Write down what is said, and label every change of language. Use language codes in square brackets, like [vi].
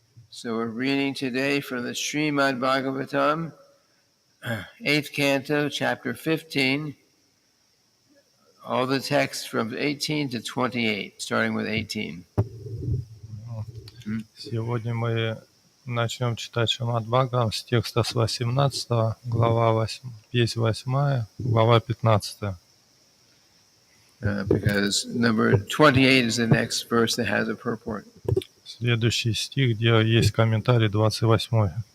[en] So we're reading today from the Srimad-bhagavatam, 8th Canto, Chapter 15, all the texts from 18 to 28, starting with 18. [ru] Сегодня мы начнем читать Шримад-бхагаватам с текста с 18, глава 8, песнь 8, глава 15. [en] Because number 28 is the next verse that has a purport. [ru] Следующий стих, где есть комментарий, 28.